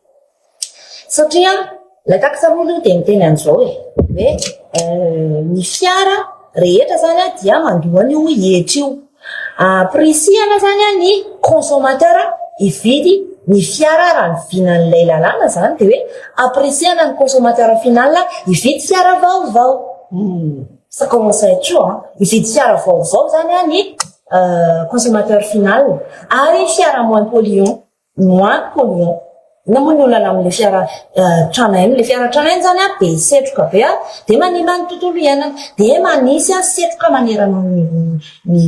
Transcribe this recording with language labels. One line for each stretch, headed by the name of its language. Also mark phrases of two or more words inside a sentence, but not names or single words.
Malagasy: satria
French: la taxe
Malagasy: aloha dia miteny an'izao hoe ny fiara rehetra zany dia mandohany io hetra io prisihana zany ny consommateur ividy ny fiara raha ny vinan'ilay lalàna zany dia hoe appréciana ny
French: consommateur final
Malagasy: ividy fiara vaovao
French: ça commence à être chaud
Malagasy: ividy fiara vaovao zany ny
French: consommateur final
Malagasy: ary fiara
French: moins polluant
Malagasy: na moa ny olana amin'le fiara tranainy le fiara tranainy zany be setroka be dia manimba ny tontolo iainana dia manisy setroka manerana ny